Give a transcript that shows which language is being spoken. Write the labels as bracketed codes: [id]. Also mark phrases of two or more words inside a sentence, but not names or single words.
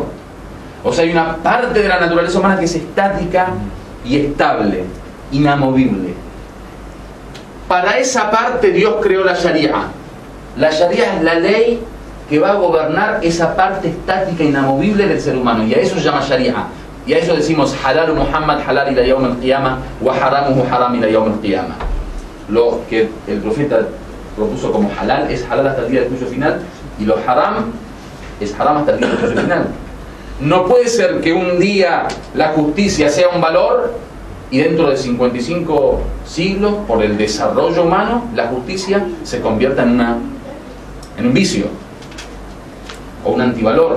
[es] O sea, hay una parte de la naturaleza humana que es estática y estable, inamovible. Para esa parte Dios creó la Sharia. La Sharia es la ley que va a gobernar esa parte estática, inamovible del ser humano, y a eso se llama Sharia. Y a eso decimos: [ar] حلال محمد حلال إلى يوم القيامة وحرامه حرام إلى يوم القيامة. [es] lo que el profeta propuso como halal es halal hasta el día del juicio final, y lo haram es haram hasta el día del juicio final. No puede ser que un día la justicia sea un valor y dentro de 55 siglos, por el desarrollo humano, la justicia se convierta en un vicio o un antivalor.